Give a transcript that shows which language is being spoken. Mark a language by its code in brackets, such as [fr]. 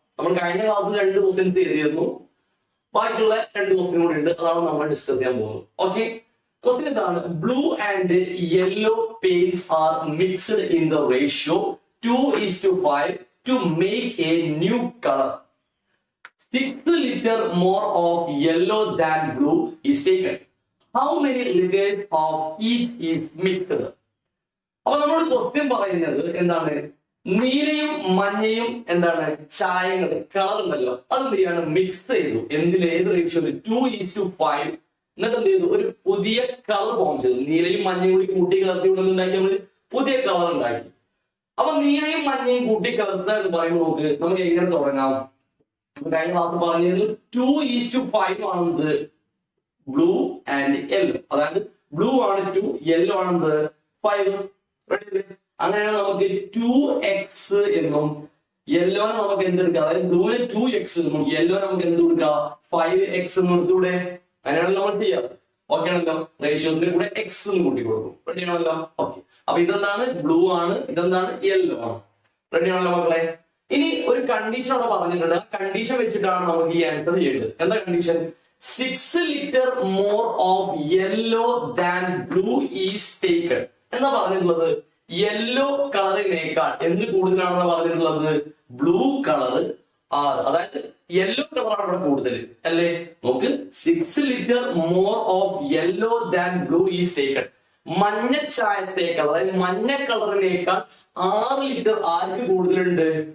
[ml] നമ്മൾ കഴിഞ്ഞ ക്ലാസ്സിൽ 2 ക്വസ്റ്റ്യൻസ് എഴുതിയിരുന്നു. ബാക്കിയുള്ള 2 ക്വസ്റ്റ്യൻ കൂടി ഉണ്ട്. അതാണ് നമ്മൾ ഡിസ്കസ് ചെയ്യാൻ പോകുന്നത്. ഓക്കെ, ക്വസ്റ്റ്യൻ എന്താണ്? [en] Blue and yellow paints are mixed in the ratio 2:5 to make a new color. 6 liter more of yellow than blue is taken. How many liters of each is mixed? [ml] അപ്പൊ നമ്മൾ question പറയുന്നത് എന്താണ്? നീലയും മഞ്ഞയും എന്താണ് ചായങ്ങൾ colour ഉണ്ടല്ലോ, അത് എന്ത് ചെയ്യാണ്? മിക്സ് ചെയ്തു. എന്തിൽ? ഏത് റേഷ്യോ? 2:5. എന്നിട്ട് എന്ത് ചെയ്തു? ഒരു പുതിയ കളർ ഫോം ചെയ്തു. നീലയും മഞ്ഞയും കൂടി കൂട്ടി കലർത്തി ഉണ്ടാക്കി നമ്മൾ പുതിയ കളർ ഉണ്ടാക്കി. അപ്പൊ നീലയും മഞ്ഞയും കൂട്ടി കലർത്തുക എന്ന് പറയുമ്പോൾ നമുക്ക് എങ്ങനെ തുടങ്ങാം? കഴിഞ്ഞ ക്ലാസ് പറഞ്ഞത് 2:5 ആണെന്നത് ബ്ലൂ ആൻഡ് യെല്ലോ. അതായത് ബ്ലൂ ആണ് 2, യെല്ലോ ആണെന്നത് 5. അങ്ങനെയാണ് നമുക്ക് 2x എന്നും യെല്ലോനെ നമുക്ക് എന്തെടുക്കാം? അതായത് ബ്ലൂവിന് 2x എന്നും യെല്ലോ നമുക്ക് എന്ത് കൊടുക്കാം? 5x എന്നും എടുത്തൂടെ? അങ്ങനെയാണ് നമ്മൾ ചെയ്യാറ്. ഓക്കെ ആണല്ലോ. റേഷ്യോസിന് കൂടെ എക്സ് എന്ന് കൂട്ടി കൊടുക്കും. റെഡി ആണല്ലോ? ഓക്കെ. അപ്പൊ ഇതെന്താണ്? ബ്ലൂ ആണ്. ഇതെന്താണ്? യെല്ലോ ആണ്. റെഡി ആണല്ലോ മക്കളെ? ഇനി ഒരു കണ്ടീഷൻ അവിടെ പറഞ്ഞിട്ടുണ്ട്. ആ കണ്ടീഷൻ വെച്ചിട്ടാണ് നമുക്ക് ഈ ആൻസർ ചെയ്യേണ്ടത്. എന്താ condition? [en] 6 liter more of yellow than blue is taken [ml] എന്നാ പറഞ്ഞിട്ടുള്ളത്. യെല്ലോ കളറിനേക്കാൾ എന്ത് കൂടുതലാണെന്ന് പറഞ്ഞിട്ടുള്ളത്? Blue colour. അതായത് യെല്ലോ കളറാണ് ഇവിടെ കൂടുതൽ അല്ലേ? നോക്ക്, [en] 6 liter more of yellow than blue is taken. [ml] മഞ്ഞ ചായത്തേക്കാൾ, അതായത് മഞ്ഞ കളറിനേക്കാൾ 6 ലിറ്റർ ആർക്ക് കൂടുതലുണ്ട്?